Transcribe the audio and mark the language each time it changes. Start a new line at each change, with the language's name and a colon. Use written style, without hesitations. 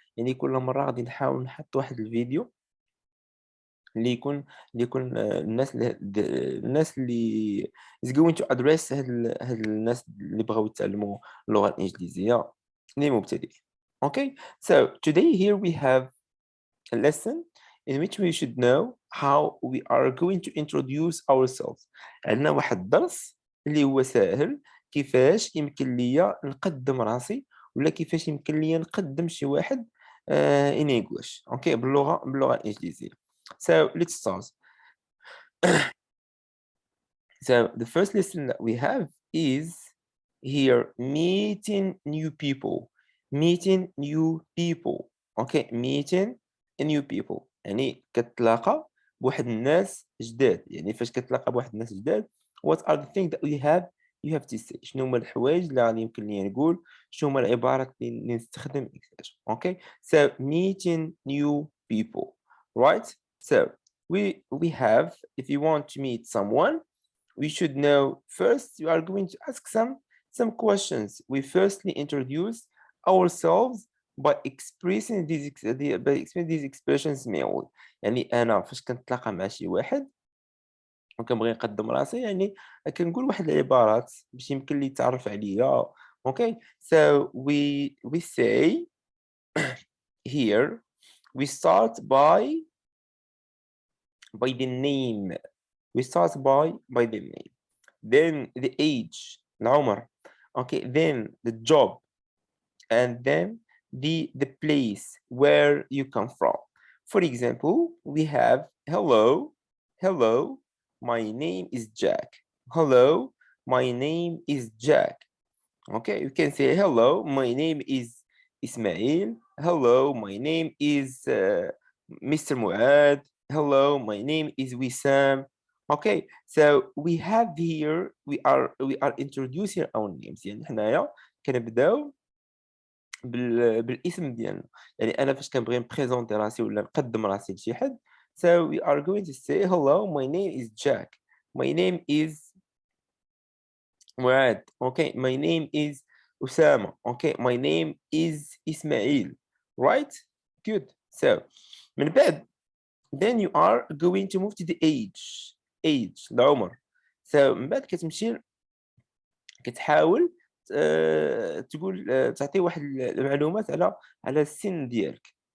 Arabic: يعني كل مرة غادي نحاول نحط واحد الفيديو اللي يكون الناس اللي
English: is going to address
Arabic: هاد الناس اللي بغاو يتعلموا اللغة الإنجليزية للمبتدئين.
English: Okay, so today here we have a lesson in which we should know how we are going to introduce ourselves.
Arabic: عندنا واحد الدرس اللي هو سهل كيفاش يمكن ليا نقدم راسي ولا كيفاش يمكن ليا نقدم شي واحد
English: in English.
Arabic: Okay, باللغة الإنجليزية.
English: So let's start. So the first lesson that we have is here meeting new people. Meeting new people. Okay, meeting new people.
Arabic: يعني كتلاقى بواحد الناس جداد. يعني فاش كتلاقى بواحد الناس جداد
English: what are the things that you have to say.
Arabic: شنو هما الحوايج اللي غادي يمكن لي نقول، شنو هما العبارات اللي نستخدم etc.
English: Okay, so meeting new people, right? So we have, if you want to meet someone, we should know first you are going to ask some questions. We firstly introduce ourselves by expressing these expressions mainly.
Arabic: يعني أنا فاش كنتلاقى مع شي واحد وكنبغي نقدم راسي، يعني كنقول واحد العبارات باش يمكن ليه يتعرف عليا.
English: Okay, so we say here we start by the name. We start by the name, then the age, العمر. Okay, then the job, and then the place where you come from. For example, we have hello, my name is Jack. Hello, my name is Jack. Okay, you can say hello, my name is Ismail. Hello, my name is Mr. Muad. Hello, my name is Wissam. Okay, so we have here we are introducing our names.
Arabic: يعني حنايا كنبداو بالاسم ديالنا. يعني انا فاش كنبغي نبريزونتي راسي ولا نقدم راسي لشي حد،
English: so we are going to say hello, my name is Jack. My name is Muad. Okay, my name is Usama. Okay, my name is Ismail. Right? Good. So
Arabic: من بعد
English: then you are going to move to the age العمر.
Arabic: So من بعد كتمشي كتحاول تقول تعطي واحد المعلومات على السن ديالك.